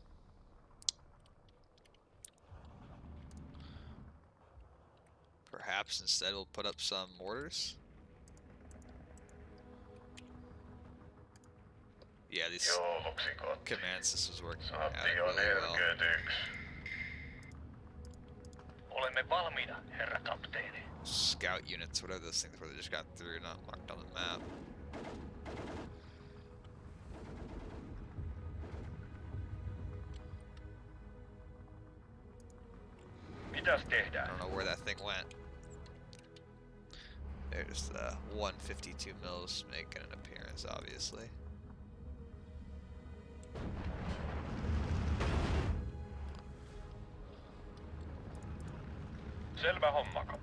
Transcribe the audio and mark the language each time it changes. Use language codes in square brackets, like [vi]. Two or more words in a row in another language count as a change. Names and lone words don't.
[en] Perhaps instead we'll put up some mortars. Yeah, these command systems working out really well. [fi] Olemme valmiina, herra kapteeni. [en] Scout units, whatever those things were, they just got through, not marked on the map. [fi] Mitäs [en] I [fi] tehdään? [en] don't know where that thing went. There's the 152 mils making an appearance, obviously. [fi] Selvä homma, kapu.